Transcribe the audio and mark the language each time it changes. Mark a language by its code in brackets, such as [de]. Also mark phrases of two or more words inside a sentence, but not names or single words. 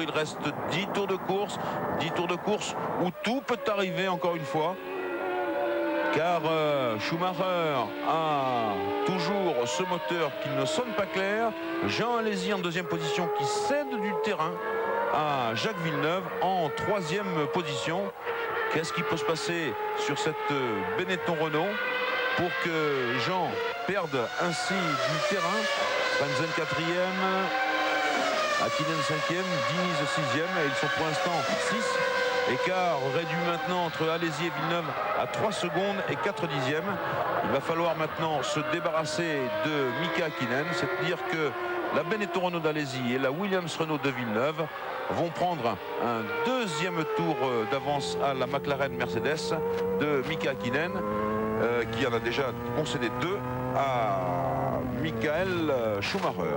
[fr] Il reste 10 tours de course, 10 tours de course où tout peut arriver encore une fois, car Schumacher a toujours ce moteur qui ne sonne pas clair. Jean Alesi en 2e position qui cède du terrain à Jacques Villeneuve en 3e position. Qu'est-ce qui peut se passer sur cette Benetton Renault pour que Jean perde ainsi du terrain? Frentzen 4e, Hakkinen 5e, Diniz 6e, et ils sont pour l'instant 6. Écart réduit maintenant entre Alesi et Villeneuve à 3 secondes et 4 dixièmes. Il va falloir maintenant se débarrasser de Mika Hakkinen, c'est-à-dire que la Benetton Renault d'Alesi et la Williams Renault de Villeneuve vont prendre un 2e tour d'avance à la McLaren Mercedes de Mika Hakkinen, qui en a déjà concédé 2 à Michael Schumacher.